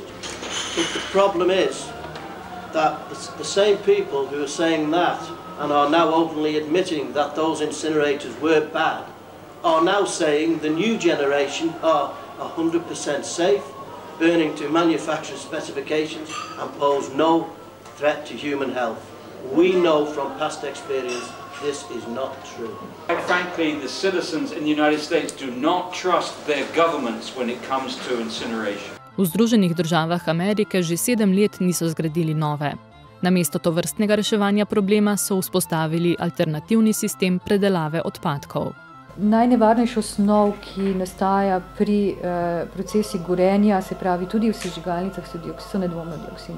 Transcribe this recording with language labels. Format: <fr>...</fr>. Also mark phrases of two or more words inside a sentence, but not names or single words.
<en>But the problem is that the same people who are saying that and are now openly admitting that those incinerators were bad are now saying the new generation are 100% safe, burning to manufacturer specifications and pose no threat to human health. We know from past experience this is not true. Quite frankly, the citizens in the United States do not trust their governments when it comes to incineration.</en> <sl>V Združenih državah Amerike že 7 let niso zgradili nove. Namesto tovrstnega reševanja problema so vzpostavili alternativni sistem predelave odpadkov. Najnevarnejšo snov, ki nastaja pri procesi gorenja, se pravi tudi v sežigalnicah, so nedvomno dioksini.</sl>